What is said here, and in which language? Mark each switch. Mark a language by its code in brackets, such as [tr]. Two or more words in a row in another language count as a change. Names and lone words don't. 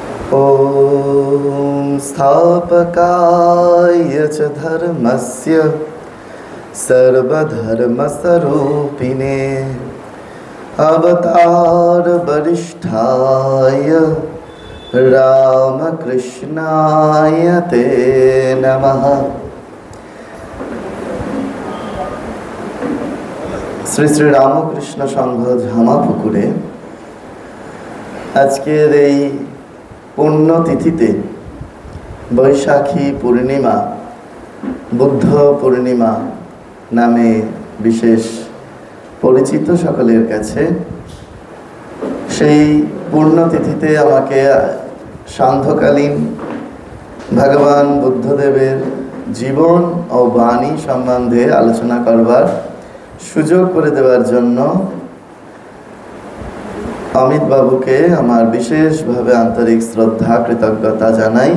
[sa] ॐ स्थापकाय च धर्मस्य सर्वधर्मस्वरूपिणे अवतारवरिष्ठाय रामकृष्णाय ते नमः। [bn] শ্রী শ্রী রামকৃষ্ণ সংঘ ঝামাপুকুরে আজকের এই পুণ্যতিথিতে বৈশাখী পূর্ণিমা, বুদ্ধ পূর্ণিমা নামে বিশেষ পরিচিত সকলের কাছে, সেই পুণ্যতিথিতে আমাকে সান্ধ্যকালীন ভগবান বুদ্ধদেবের জীবন ও বাণী সম্বন্ধে আলোচনা করবার সুযোগ করে দেওয়ার জন্য অমিত বাবুকে আমার বিশেষভাবে আন্তরিক শ্রদ্ধা কৃতজ্ঞতা জানাই।